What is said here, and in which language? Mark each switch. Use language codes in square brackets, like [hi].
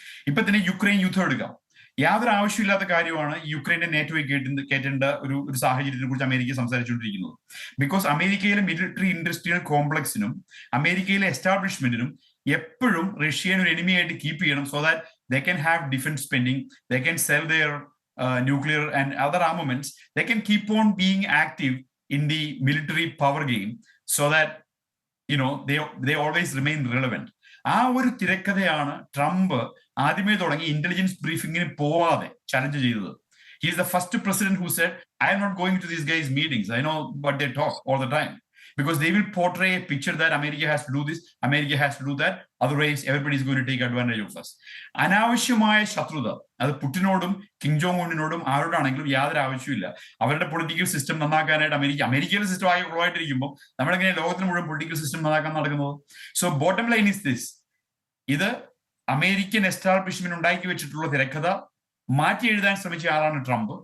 [ml] ഇപ്പൊ തന്നെ യുക്രൈൻ യുദ്ധം എടുക്കാം. യാതൊരു ആവശ്യമില്ലാത്ത കാര്യമാണ് യുക്രൈനെ നേറ്റോയിൽ കയറ്റേണ്ട ഒരു സാഹചര്യത്തിനെ കുറിച്ച് അമേരിക്ക സംസാരിച്ചുകൊണ്ടിരിക്കുന്നത്. [en] because [ml] അമേരിക്കയിലെ മിലിറ്ററി ഇൻഡസ്ട്രിയൽ കോംപ്ലക്സിനും അമേരിക്കയിലെ എസ്റ്റാബ്ലിഷ്മെന്റിനും എപ്പോഴും റഷ്യൻ ഒരു എനിമിയായിട്ട് കീപ്പ് ചെയ്യണം, [en] So that they can have defence spending, they can sell their nuclear and other armaments. They can keep on being active in the military power game so that they always remain relevant. [ml] ആ ഒരു തിരക്കഥയാണ് Trump ആദ്യമേ തുടങ്ങി intelligence ബ്രീഫിംഗിന് പോവാതെ challenge ചെയ്തത്. [en] He is the first president who said, I am not going to these guys' meetings. I know what they talk all the time. Because they will portray a picture that America has to do this, America has to do that, otherwise everybody is going to take advantage of us. [ml] അനാവശ്യമായ ശത്രുത അത് പുടിനോടും Kim Jong ഉണ്ണിനോടും ആരോടാണെങ്കിലും യാതൊരു ആവശ്യമില്ല. അവരുടെ political system നന്നാക്കാനായിട്ട് അമേരിക്കയിലെ system ഉള്ളതായിട്ടിരിക്കുമ്പോൾ നമ്മളെങ്ങനെ ലോകത്തിന് മുഴുവൻ പൊളിറ്റിക്കൽ സിസ്റ്റം നന്നാക്കാൻ നടക്കുന്നത്? [en] so bottom line is this: [ml] ഇത് അമേരിക്കൻ എസ്റ്റാബ്ലിഷ്മെന്റ് ഉണ്ടാക്കി വെച്ചിട്ടുള്ള തിരക്കഥ മാറ്റി എഴുതാൻ ശ്രമിച്ച ആളാണ് ട്രംപ്.